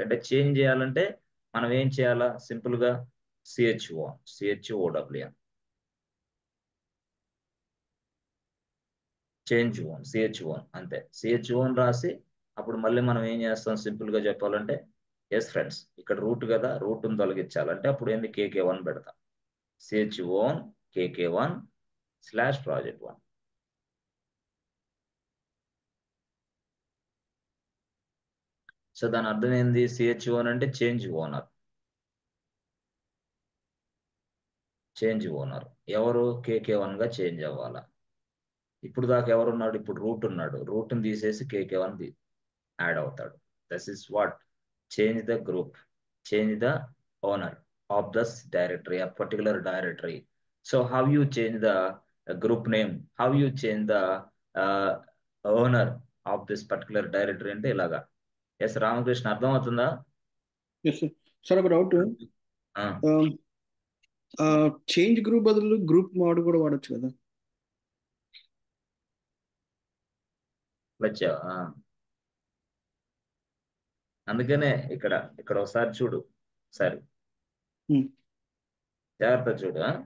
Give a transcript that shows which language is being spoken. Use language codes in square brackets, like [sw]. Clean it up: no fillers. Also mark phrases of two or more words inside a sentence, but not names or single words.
[te] అంటే చేంజ్ చేయాలంటే మనం ఏం చేయాలా? సింపుల్ గా CHOWN [en] change own [te] CHOWN అంతే. CHOWN రాసి అప్పుడు మళ్ళీ మనం ఏం చేస్తాం? సింపుల్ గా చెప్పాలంటే [en] yes friends, [te] ఇక్కడ రూట్ కదా, రూట్ ని తొలగించాలంటే అప్పుడు ఏంది? KK1 పెడతాం. CHOWN KK1 /project1. సో దాని అర్థం ఏంది? CHOWN అంటే [en] change owner. [te] ఎవరు? KK1 గా చేంజ్ అవ్వాలా. ఇప్పుడు దాకా ఎవరున్నాడు? ఇప్పుడు రూట్ ఉన్నాడు, రూట్ ని తీసేసి KK1 యాడ్ అవుతాడు. [en] this is what change the group, change the owner of this directory, a particular directory. So how you change the group name, how you change the owner of this particular directory [te] అంటే ఇలాగా. ఎస్ రామకృష్ణ, అర్థం అవుతుందా? [en] yes sir. [te] సార్ ఒక డౌట్, [en] change group [te] బదులు [en] group mode [te] కూడా వాడొచ్చు కదా? వచ్చావా? అందుకనే ఇక్కడ ఒకసారి చూడు, సరే జాగ్రత్త చూడు.